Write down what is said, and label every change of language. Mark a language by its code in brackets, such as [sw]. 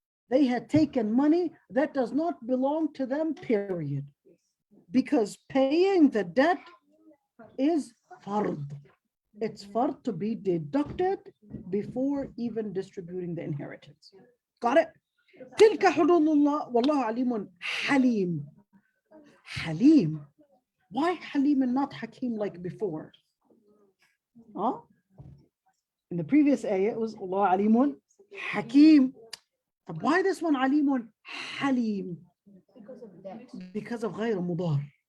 [en] They had taken money that does not belong to them, period. Because paying the debt is fard. It's fard to be deducted before even distributing the inheritance. Got it? [ar] تلك حدود الله والله عليم حليم. [en] Halim. Why Halim and not Hakim like before? Huh? In the previous ayah, it was Allah Alimun Hakim. But why this one Alimun Halim? Because of debt. Because of غير مضار.